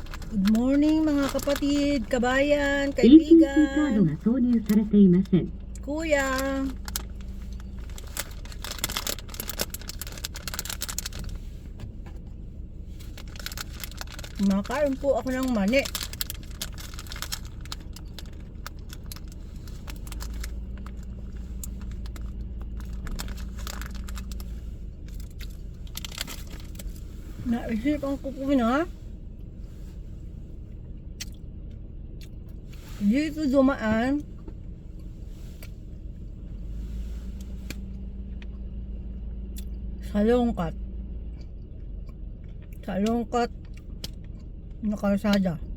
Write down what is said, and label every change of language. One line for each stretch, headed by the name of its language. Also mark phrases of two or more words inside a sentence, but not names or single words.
English: Good morning
Filipino: mga kapatid, kabayan,
Japanese: カード
Filipino: kaibigan,
Japanese: が投入されていません。
Filipino: kuya. Makain po ako ng mani. Naisipan ko po na dito dumaan sa lungkat na kalsada.